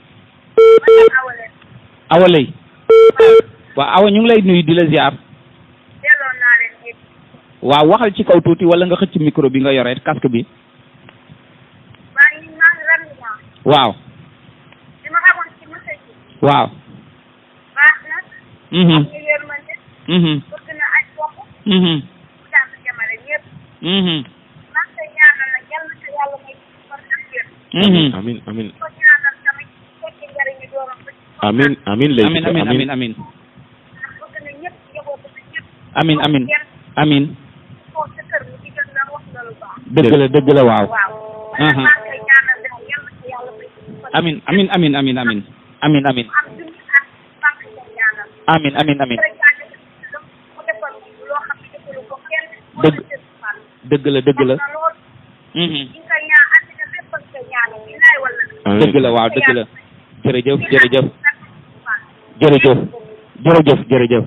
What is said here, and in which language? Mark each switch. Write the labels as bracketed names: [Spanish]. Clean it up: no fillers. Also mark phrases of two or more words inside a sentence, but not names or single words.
[Wolof] Awa Lay. waaw Awa ñu ngi lay nuyu di la ziar. waaw waxal ci kaw tuuti wala nga xëcc micro bi nga yore casque bi. waaw. waaw. amin amin amin amin lay amin amin amin amin amin amin amin dëgg la waaw amin amin amin amin amin amin amin amin amin amin dëgg la dëgg la waaw dëgg la jërëjëf jërëjëf jërëjëf jërëjëf jërëjëf